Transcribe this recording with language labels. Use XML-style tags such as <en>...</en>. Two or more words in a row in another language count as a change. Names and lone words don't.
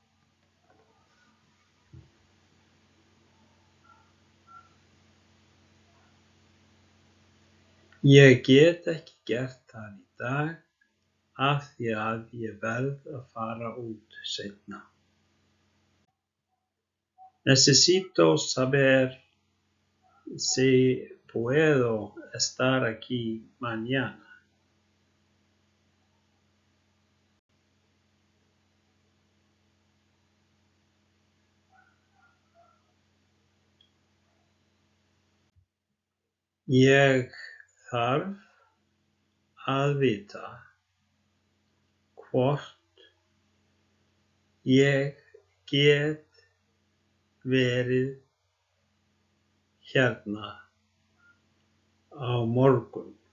<is>Ég get ekki gert það í dag af því að ég verð að fara út seinna.</is> <es>Necesito saber si puedo estar aquí mañana.</es> <is>Ég þarf að vita hvort ég get verið hérna á morgun.</is>